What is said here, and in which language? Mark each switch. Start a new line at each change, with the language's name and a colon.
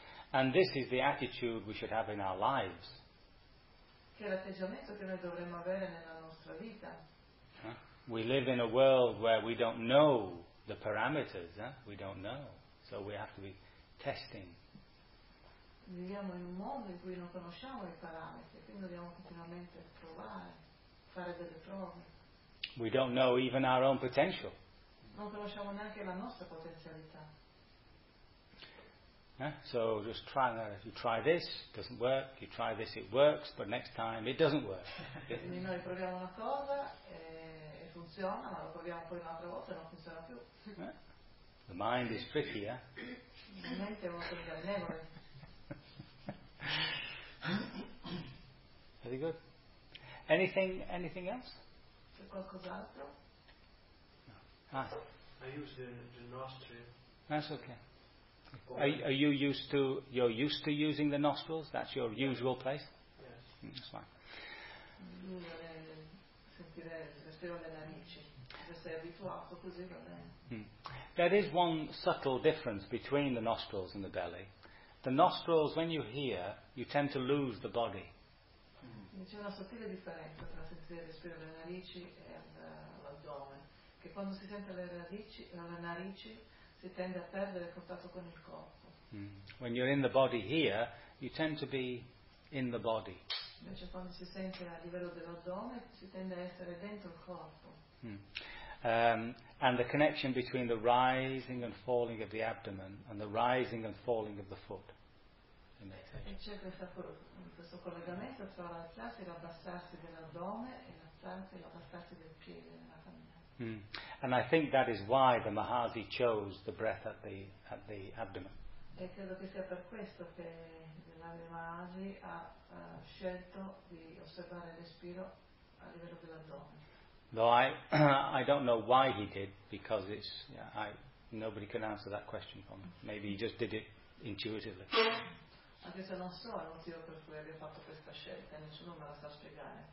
English: And this is the attitude we should have in our lives.
Italian: Che è l'atteggiamento che noi dovremmo avere nella nostra vita.
English: We live in a world where we don't know the parameters, we don't know. So we have to be testing.
Italian: Viviamo in un mondo in cui non conosciamo i parametri, quindi dobbiamo continuamente provare, fare delle prove.
English: We don't know even our own potential.
Italian: Non conosciamo neanche la nostra potenzialità.
English: Yeah? So just try that. If you try this, it doesn't work. You try this, it works, but next time it doesn't work.
Italian: Quindi noi proviamo una cosa e funziona, ma lo proviamo poi un'altra volta e non funziona più.
English: The mind is tricky, eh?
Italian: La mente è molto ingannevole.
English: Very good. Anything else?
Italian: C'è qualcos'altro? Ah.
English: I use the nostri. That's okay. Are you used to, you're used to using the nostrils? That's your usual place? Yes. That's fine. There is one subtle difference between the nostrils and the belly. The nostrils, when you hear, you tend to lose the body.
Italian: C'è una sottile differenza tra sentire il respiro delle narici e l'addome. Che quando si sente le narici, si tende a perdere contatto con il corpo.
English: When you're in the body here, you tend to be in the body.
Italian: Invece quando si sente a livello dell'addome, si tende a essere dentro il corpo.
English: And the connection between the rising and falling of the abdomen and the rising and falling of the foot.
Italian: E c'è questo collegamento tra l'alzarsi e l'abbassarsi dell'addome e l'alzarsi e l'abbassarsi del piede nella camminata.
English: And I think that is why the Mahasi chose the breath at the abdomen.
Italian: E credo che sia per questo che l'Ave Mahasi ha scelto di osservare il respiro a livello dell'addome.
English: Though I don't know why he did, because it's nobody can answer that question for me. Maybe he just did it intuitively.
Italian: Anche se non so il motivo per cui abbia fatto questa scelta, nessuno me la sa spiegare.